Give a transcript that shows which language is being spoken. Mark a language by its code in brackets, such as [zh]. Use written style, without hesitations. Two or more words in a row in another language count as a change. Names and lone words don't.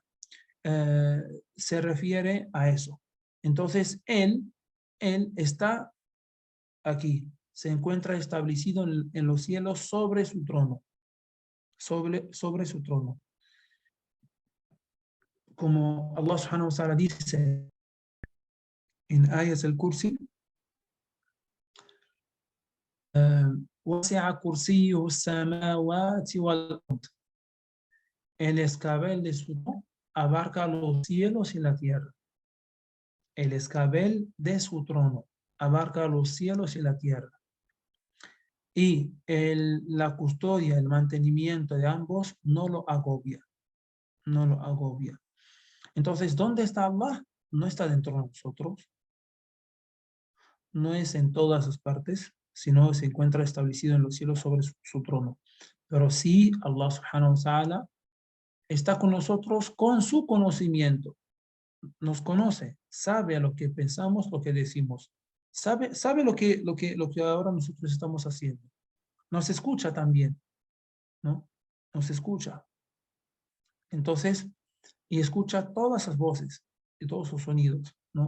[es] Se refiere a eso. Entonces, él está aquí, se encuentra establecido en los cielos sobre su trono, sobre su trono. [ar] Como Allah سبحانه وتعالى [es] dice en [ar] Ayat al-Kursi, وَسِعَ كُرْسِيُّهُ السَّمَاوَاتِ وَالْأَرْضِ. [es] El escabel de su trono abarca los cielos y la tierra. El escabel de su trono abarca los cielos y la tierra. Y la custodia, el mantenimiento de ambos no lo agobia. No lo agobia. Entonces, ¿dónde está Allah? No está dentro de nosotros. No es en todas sus partes, sino se encuentra establecido en los cielos sobre su trono. Pero sí, Allah [ar] سبحانه وتعالى [es] está con nosotros con su conocimiento. Nos conoce, sabe a lo que pensamos, lo que decimos. Sabe lo que ahora nosotros estamos haciendo. Nos escucha también, ¿no? Nos escucha. Entonces, y escucha todas esas voces y todos sus sonidos, ¿no?